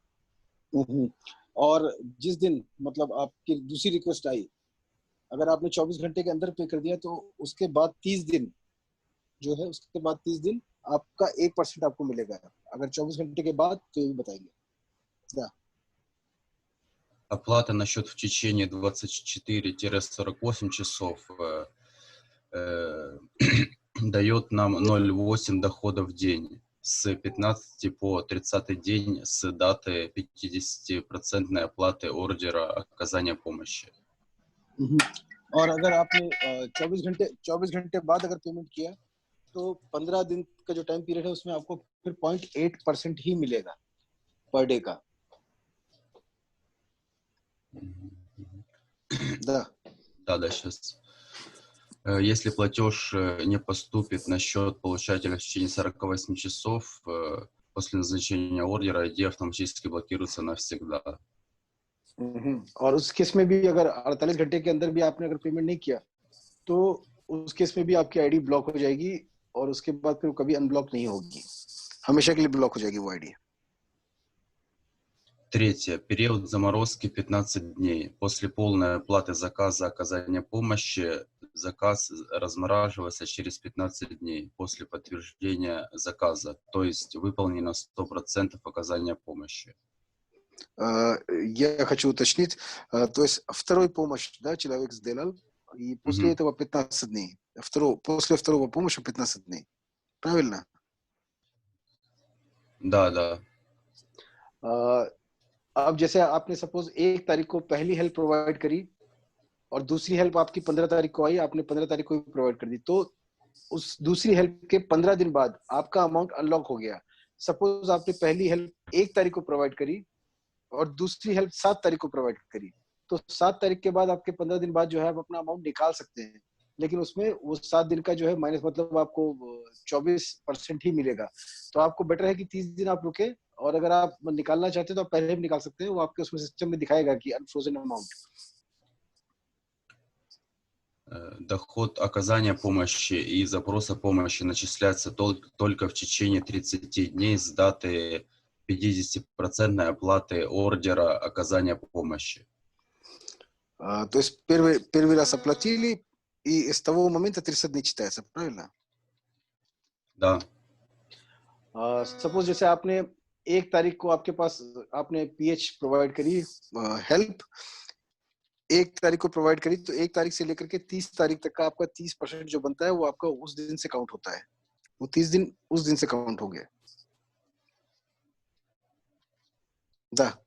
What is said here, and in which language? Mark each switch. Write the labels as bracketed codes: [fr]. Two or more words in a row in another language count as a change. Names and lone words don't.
[hi] और जिस दिन मतलब आपकी दूसरी रिक्वेस्ट आई, अगर आपने 24 घंटे के अंदर पे कर दिया तो उसके बाद 30 दिन जो है, उसके बाद 30 दिन आपका 1% आपको मिलेगा। अगर 24 घंटे के बाद तो ये बताएंगे। [ru] Да. Оплата на счет в течение 24-48 часов дает нам 0,8 дохода в день, с 15 по 30 день с даты 50% оплаты ордера оказания помощи. [hi] और अगर आपने 24 घंटे बाद अगर पेमेंट किया तो 15 दिन का जो [en] time period [hi] है उसमें आपको फिर 0.8% ही मिलेगा [en] per day [hi] का। [ru] Да, сейчас. Если платеж не поступит на счет получателя в течение 48 часов после назначения ордера, ID автоматически блокируется навсегда. [hi] और उस केस में भी अगर 48 घंटे के अंदर भी आपने अगर पेमेंट नहीं किया तो उस केस में भी आपकी [en] ID block [hi] हो जाएगी और उसके बाद फिर कभी अनब्लॉक नहीं होगी, हमेशा के लिए ब्लॉक हो जाएगी वो आईडी। [ru] Третье. Период заморозки 15 дней. После полной оплаты заказа оказания помощи заказ размораживается через 15 дней после подтверждения заказа, то есть выполнено 100% оказания помощи. Я хочу уточнить. То есть второй помощь, да, человек сделал, и после Мгм. этого 15 дней. После второго помощи 15 дней. Правильно? Да, да. [hi] अ, अब जैसे आपने सपोज 1 तारीख को पहली [en] help provide [hi] करी और दूसरी हेल्प आपकी 15 तारीख को आई, आपने 15 तारीख को प्रोवाइड कर दी, तो उस दूसरी हेल्प के 15 दिन बाद आपका [en] amount unlock [hi] हो गया। सपोज आपने पहली हेल्प 1 तारीख को प्रोवाइड करी और दूसरी हेल्प 7 तारीख को प्रोवाइड करी, तो 7 तारीख के बाद आपके 15 दिन बाद जो है आप अपना अमाउंट निकाल सकते हैं, लेकिन उसमें वो 7 दिन का जो है माइनस, मतलब आपको 24% ही मिलेगा। तो आपको बेटर है कि 30 दिन आप रुके, और अगर आप निकालना चाहते हैं तो आप पहले भी निकाल सकते हैं, वो आपके उसमें सिस्टम में दिखाएगा कि [en] unfrozen amount. [ru] Доход оказания помощи и запроса помощи начисляется только в течение 30 дней с даты 50% оплаты ордера оказания помощи. То есть первый раз оплатили, и с того момента 30 дней читается, правильно? Да. [hi] सपोज जैसे आपने 1 तारीख को आपके पास आपने [en] PH provide [hi] करी, हेल्प 1 तारीख को प्रोवाइड करी, तो 1 तारीख से लेकर के 30 तारीख तक का आपका 30% जो बनता है वो आपका उस दिन से काउंट होता है। वो 30 दिन उस दिन से काउंट हो गया। [ru] Да.